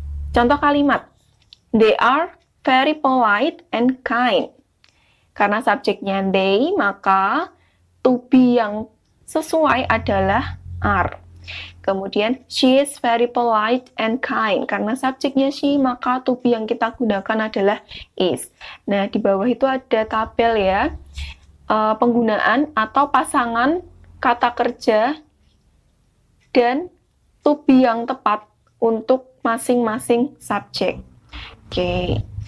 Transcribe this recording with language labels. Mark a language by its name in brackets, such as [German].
[Indonesian] Contoh kalimat, [English] they are very polite and kind. [Indonesian] Karena subjeknya they, maka to be yang sesuai adalah are. [English] Kemudian, she is very polite and kind. [Indonesian] Karena subjeknya she, maka to be yang kita gunakan adalah is. Nah, di bawah itu ada tabel ya, penggunaan atau pasangan kata kerja dan to be yang tepat untuk masing-masing subjek. Oke.